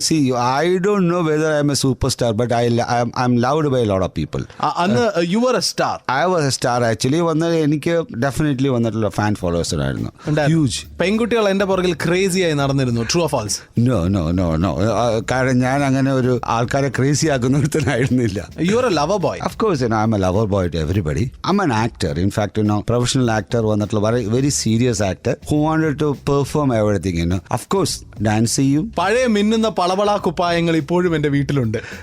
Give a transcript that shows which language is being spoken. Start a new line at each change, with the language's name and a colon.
English: See, I don't know whether I'm a superstar, but I'm loved by a lot of people. അന്ന് you were a star. I was a star actually.
Malayalam: എനിക്ക് definitely വന്നിട്ടുള്ള fan followers ആയിരുന്നു.
English: Huge.
Malayalam: പെൺകുട്ടികൾ എന്റെ പുറകിൽ crazy ആയി നടന്നിരുന്നു.
English: True or false? No.
Malayalam: കാരണം ഞാൻ അങ്ങനെ ഒരു ആൾക്കാരെ ക്രേസി ആക്കുന്ന ഒരുത്തനായിരുന്നില്ല.
English: You are a lover boy. Of course, I'm a lover boy to everybody. I'm an actor. actor. In fact, professional actor വന്നിട്ടുള്ള very serious actor who wanted to perform everything. Of course, dance ചെയ്യും.
Malayalam: പഴയ മിന്നുന്ന പളവള കുപ്പായങ്ങൾ ഇപ്പോഴും എന്റെ വീട്ടിലുണ്ട്.